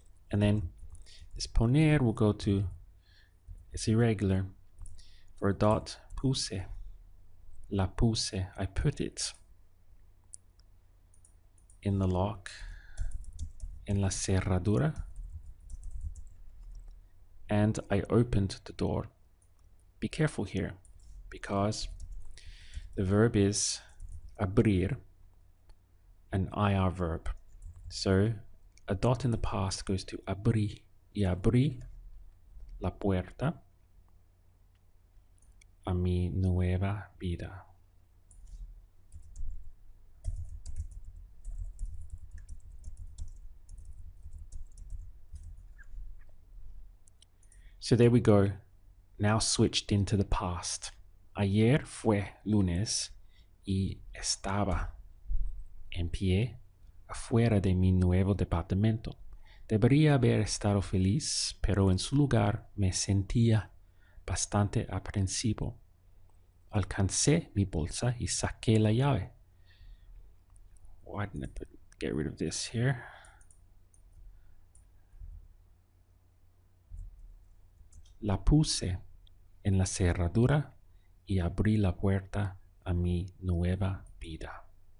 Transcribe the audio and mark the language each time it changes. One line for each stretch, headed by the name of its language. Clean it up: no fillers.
English: And then this poner will go to, it's irregular, for a dot,
Spanish: puse, la puse,
English: I put it in the lock,
Spanish: en la cerradura,
English: and I opened the door. Be careful here, because the verb is abrir, an IR verb. So a dot in the past goes to abrí,
Spanish: y abrí la puerta a mi nueva vida.
English: So there we go, now switched into the past.
Spanish: Ayer fue lunes y estaba en pie afuera de mi nuevo departamento. Debería haber estado feliz, pero en su lugar me sentía bastante aprensivo. Alcancé mi bolsa y saqué la llave.
English: Why didn't I get rid of this here?
Spanish: La puse en la cerradura y abrí la puerta a mi nueva vida.